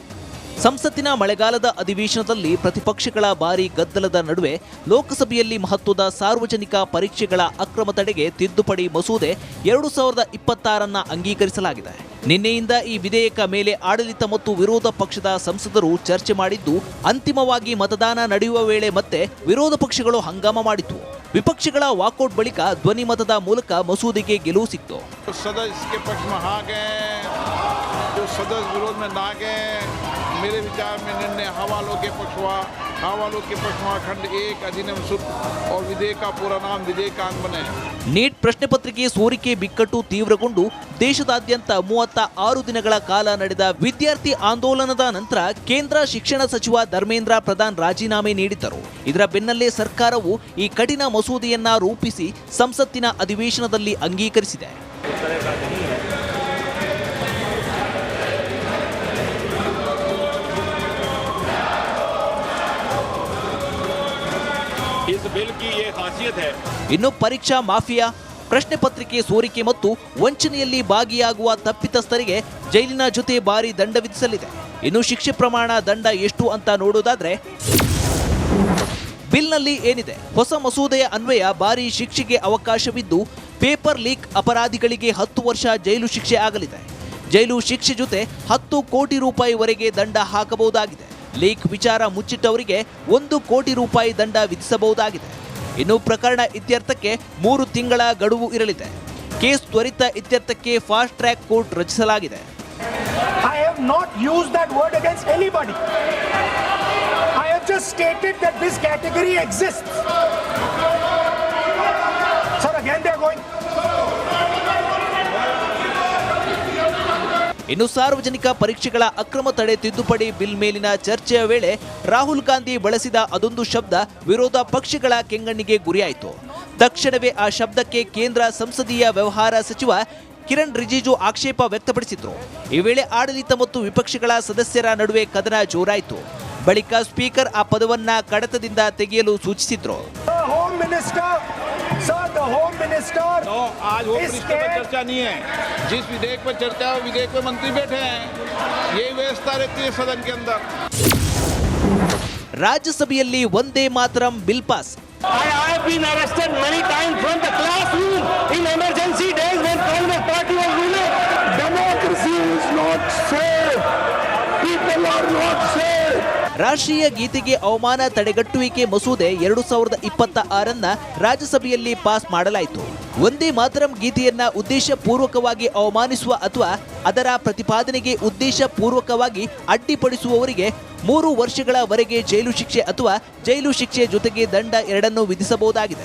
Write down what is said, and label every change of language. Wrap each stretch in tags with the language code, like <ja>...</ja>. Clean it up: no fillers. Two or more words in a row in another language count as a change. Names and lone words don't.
<kn>ಸಂಸತ್ತಿನ ಮಳೆಗಾಲದ ಅಧಿವೇಶನದಲ್ಲಿ ಪ್ರತಿಪಕ್ಷಗಳ ಭಾರೀ ಗದ್ದಲದ ನಡುವೆ ಲೋಕಸಭೆಯಲ್ಲಿ ಮಹತ್ವದ ಸಾರ್ವಜನಿಕ ಪರೀಕ್ಷೆಗಳ ಅಕ್ರಮ ತಡೆಗೆ ತಿದ್ದುಪಡಿ ಮಸೂದೆ 2026 ಅಂಗೀಕರಿಸಲಾಗಿದೆ. ನಿನ್ನೆಯಿಂದ ಈ ವಿಧೇಯಕ ಮೇಲೆ ಆಡಳಿತ ಮತ್ತು ವಿರೋಧ ಪಕ್ಷದ ಸಂಸದರು ಚರ್ಚೆ ಮಾಡಿದ್ದು, ಅಂತಿಮವಾಗಿ ಮತದಾನ ನಡೆಯುವ ವೇಳೆ ಮತ್ತೆ ವಿರೋಧ ಪಕ್ಷಗಳು ಹಂಗಾಮ ಮಾಡಿತು. ವಿಪಕ್ಷಗಳ ವಾಕೌಟ್ ಬಳಿಕ ಧ್ವನಿ ಮತದ ಮೂಲಕ ಮಸೂದೆಗೆ ಗೆಲುವು ಸಿಕ್ತು.</kn> <hi>सदस्य पक्ष में हाँ गए, जो सदस्य विरोध में ना गए, मेरे विचार में निर्णय हवालों के पक्ष में खंड 1 अधिनियम सूत्र और विधेयक का पूरा नाम विधेयकांग बने.</hi> <kn>ನೀಟ್ ಪ್ರಶ್ನೆ ಪತ್ರಿಕೆ ಸೋರಿಕೆ ಬಿಕ್ಕಟ್ಟು ತೀವ್ರಗೊಂಡು ದೇಶದಾದ್ಯಂತ 36 ದಿನಗಳ ಕಾಲ ನಡೆದ ವಿದ್ಯಾರ್ಥಿ ಆಂದೋಲನದ ನಂತರ ಕೇಂದ್ರ ಶಿಕ್ಷಣ ಸಚಿವ ಧರ್ಮೇಂದ್ರ ಪ್ರಧಾನ್ ರಾಜೀನಾಮೆ ನೀಡಿದ್ದರು. ಇದರ ಬೆನ್ನಲ್ಲೇ ಸರ್ಕಾರವು ಈ ಕಠಿಣ ಮಸೂದೆಯನ್ನ ರೂಪಿಸಿ ಸಂಸತ್ತಿನ ಅಧಿವೇಶನದಲ್ಲಿ ಅಂಗೀಕರಿಸಿದೆ.</kn> <hi>इस बिल की ये खासियत है.</hi> <kn>ಇನ್ನು ಪರೀಕ್ಷಾ ಮಾಫಿಯಾ, ಪ್ರಶ್ನೆ ಪತ್ರಿಕೆ ಸೋರಿಕೆ ಮತ್ತು ವಂಚನೆಯಲ್ಲಿ ಭಾಗಿಯಾಗುವ ತಪ್ಪಿತಸ್ಥರಿಗೆ ಜೈಲಿನ ಜೊತೆ ಭಾರಿ ದಂಡ ವಿಧಿಸಲಿದೆ. ಇನ್ನು ಶಿಕ್ಷೆ ಪ್ರಮಾಣ, ದಂಡ ಎಷ್ಟು ಅಂತ ನೋಡೋದಾದ್ರೆ ಬಿಲ್ನಲ್ಲಿ ಏನಿದೆ? ಹೊಸ ಮಸೂದೆಯ ಅನ್ವಯ ಭಾರಿ ಶಿಕ್ಷೆಗೆ ಅವಕಾಶವಿದ್ದು,</kn> <en>paper leak</en> <kn>ಅಪರಾಧಿಗಳಿಗೆ 10 ವರ್ಷ ಜೈಲು ಶಿಕ್ಷೆ ಆಗಲಿದೆ. ಜೈಲು ಶಿಕ್ಷೆ ಜೊತೆ 10 ಕೋಟಿ ರೂಪಾಯಿವರೆಗೆ ದಂಡ ಹಾಕಬಹುದಾಗಿದೆ. ಲೀಕ್ ವಿಚಾರ ಮುಚ್ಚಿಟ್ಟವರಿಗೆ 1 ಕೋಟಿ ರೂಪಾಯಿ ದಂಡ ವಿಧಿಸಬಹುದಾಗಿದೆ. ಇನ್ನು ಪ್ರಕರಣ ಇತ್ಯರ್ಥಕ್ಕೆ 3 ತಿಂಗಳ ಗಡುವು ಇರಲಿದೆ. ಕೇಸ್ ತ್ವರಿತ ಇತ್ಯರ್ಥಕ್ಕೆ</kn> <en>fast track court</en> <kn>ರಚಿಸಲಾಗಿದೆ.</kn> <en>I have not used that word against anybody. I have just stated that this category exists. Sir, again they are going.</en> <kn>ಇನ್ನು ಸಾರ್ವಜನಿಕ ಪರೀಕ್ಷೆಗಳ ಅಕ್ರಮ ತಡೆ ತಿದ್ದುಪಡಿ ಬಿಲ್ ಮೇಲಿನ ಚರ್ಚೆಯ ವೇಳೆ ರಾಹುಲ್ ಗಾಂಧಿ ಬಳಸಿದ ಅದೊಂದು ಶಬ್ದ ವಿರೋಧ ಪಕ್ಷಗಳ ಕೆಂಗಣ್ಣಿಗೆ ಗುರಿಯಾಯಿತು. ತಕ್ಷಣವೇ ಆ ಶಬ್ದಕ್ಕೆ ಕೇಂದ್ರ ಸಂಸದೀಯ ವ್ಯವಹಾರ ಸಚಿವ ಕಿರಣ್ ರಿಜಿಜು ಆಕ್ಷೇಪ ವ್ಯಕ್ತಪಡಿಸಿದ್ರು. ಈ ವೇಳೆ ಆಡಳಿತ ಮತ್ತು ವಿಪಕ್ಷಗಳ ಸದಸ್ಯರ ನಡುವೆ ಕದನ ಜೋರಾಯಿತು. ಬಳಿಕ ಸ್ಪೀಕರ್ ಆ ಪದವನ್ನ ಕಡತದಿಂದ ತೆಗೆಯಲು ಸೂಚಿಸಿದ್ರು.</kn> <en>The Home Minister</en> <hi>आज वो पृष्ठ पर चर्चा नहीं है. जिस विधेयक पर चर्चा है विधेयक पे मंत्री बैठे हैं. यही व्यवस्था रहती है सदन के अंदर.</hi> <kn>ರಾಜ್ಯಸಭೆಯಲ್ಲಿ ಒಂದೇ ಮಾತರಂ</kn> <en>bill pass. I have been arrested many times from the classroom in emergency days when Congress party was ruling. Democracy is not safe. People are not safe.</en> <kn>ರಾಷ್ಟ್ರೀಯ ಗೀತೆಗೆ ಅವಮಾನ ತಡೆಗಟ್ಟುವಿಕೆ ಮಸೂದೆ 2026 ರಾಜ್ಯಸಭೆಯಲ್ಲಿ ಪಾಸ್ ಮಾಡಲಾಯಿತು. ಒಂದೇ ಮಾತರಂ ಗೀತೆಯನ್ನ ಉದ್ದೇಶಪೂರ್ವಕವಾಗಿ ಅವಮಾನಿಸುವ ಅಥವಾ ಅದರ ಪ್ರತಿಪಾದನೆಗೆ ಉದ್ದೇಶಪೂರ್ವಕವಾಗಿ ಅಡ್ಡಿಪಡಿಸುವವರಿಗೆ 3 ವರ್ಷಗಳವರೆಗೆ ಜೈಲು ಶಿಕ್ಷೆ ಅಥವಾ ಜೈಲು ಶಿಕ್ಷೆ ಜೊತೆಗೆ ದಂಡ ಎರಡನ್ನೂ ವಿಧಿಸಬಹುದಾಗಿದೆ.</kn>